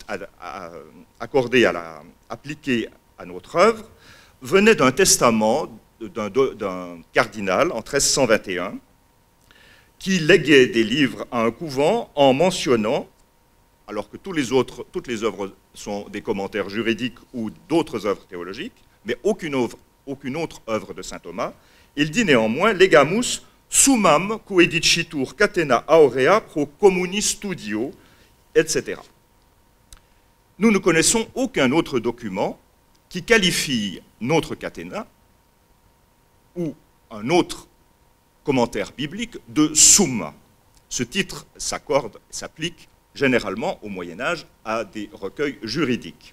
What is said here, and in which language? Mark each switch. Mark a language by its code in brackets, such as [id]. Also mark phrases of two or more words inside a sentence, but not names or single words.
[fr] appliquée à notre œuvre venait d'un testament d'un cardinal en 1321 qui léguait des livres à un couvent en mentionnant, alors que toutes les œuvres sont des commentaires juridiques ou d'autres œuvres théologiques, mais aucune autre œuvre de saint Thomas, il dit néanmoins « [la] Legamus summam coedicitur catena aurea pro communi studio », [fr] etc. Nous ne connaissons aucun autre document qui qualifie notre catena ou un autre commentaire biblique de summa. Ce titre s'applique généralement au Moyen-Âge à des recueils juridiques.